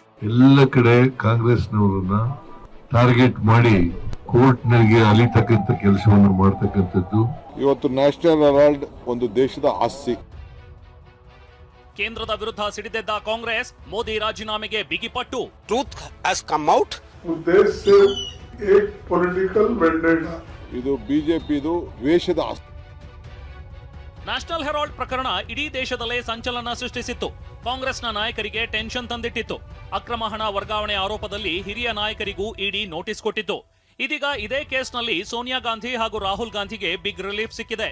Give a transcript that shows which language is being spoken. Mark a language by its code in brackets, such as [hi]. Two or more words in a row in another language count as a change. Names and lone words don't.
[kn] ಎಲ್ಲ ಕಡೆ ಕಾಂಗ್ರೆಸ್ನವರನ್ನ ಟಾರ್ಗೆಟ್ ಮಾಡಿ ಕೋರ್ಟ್ನಲ್ಲಿ ಅಲಿತಕ್ಕಂಥ ಕೆಲಸವನ್ನು ಮಾಡತಕ್ಕಂಥದ್ದು. ಇವತ್ತು ನ್ಯಾಷನಲ್ ಹೆರಾಲ್ಡ್ ಒಂದು ದೇಶದ ಆಸ್ತಿ. ಕೇಂದ್ರದ ವಿರುದ್ಧ ಸಿಡಿದೆದ್ದ ಕಾಂಗ್ರೆಸ್, ಮೋದಿ ರಾಜೀನಾಮೆಗೆ ಬಿಗಿಪಟ್ಟು. [en] Truth has come out. [hi] देश से एक [en] political vendetta. [kn] ಇದು ಬಿಜೆಪಿದು ದ್ವೇಷದ ಆಸ್ತಿ. ನ್ಯಾಷನಲ್ ಹೆರಾಲ್ಡ್ ಪ್ರಕರಣ ಇಡೀ ದೇಶದಲ್ಲೇ ಸಂಚಲನ ಸೃಷ್ಟಿಸಿತ್ತು. ಕಾಂಗ್ರೆಸ್ನ ನಾಯಕರಿಗೆ ಟೆನ್ಷನ್ ತಂದಿಟ್ಟಿತ್ತು. ಅಕ್ರಮ ಹಣ ವರ್ಗಾವಣೆ ಆರೋಪದಲ್ಲಿ ಹಿರಿಯ ನಾಯಕರಿಗೂ [en] ED notice [kn] ಕೊಟ್ಟಿತ್ತು. ಇದೀಗ ಇದೇ ಕೇಸ್ನಲ್ಲಿ ಸೋನಿಯಾ ಗಾಂಧಿ ಹಾಗೂ ರಾಹುಲ್ ಗಾಂಧಿಗೆ [en] big relief [kn] ಸಿಕ್ಕಿದೆ.